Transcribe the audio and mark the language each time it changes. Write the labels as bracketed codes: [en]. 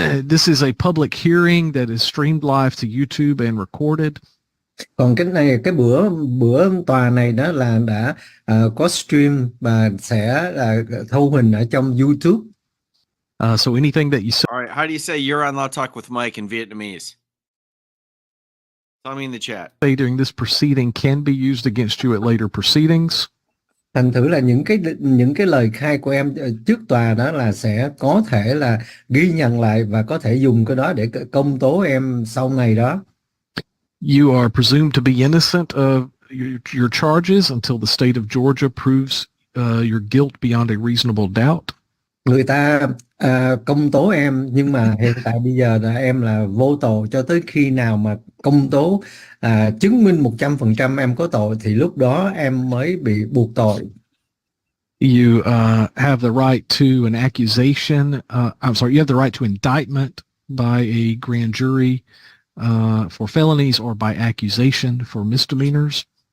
[en] This is a public hearing that is streamed live to YouTube and recorded. [vi] Còn cái này, cái bữa tòa này đó là đã có stream và sẽ là thu hình ở trong YouTube. [en] So anything that you say. All right. How do you say you're on Law Talk with Mike in Vietnamese? Tell me in the chat. During this proceeding can be used against you at later proceedings. [vi] Thành thử là những cái lời khai của em trước tòa đó là sẽ có thể là ghi nhận lại và có thể dùng cái đó để công tố em sau này đó. [en] You are presumed to be innocent of your charges until the state of Georgia proves your guilt beyond a reasonable doubt. [vi] Người ta công tố em, nhưng mà hiện tại bây giờ là em là vô tội cho tới khi nào mà công tố chứng minh 100% em có tội thì lúc đó em mới bị buộc tội. [en] You have the right to an accusation. I'm sorry, you have the right to indictment by a grand jury for felonies or by accusation for misdemeanors.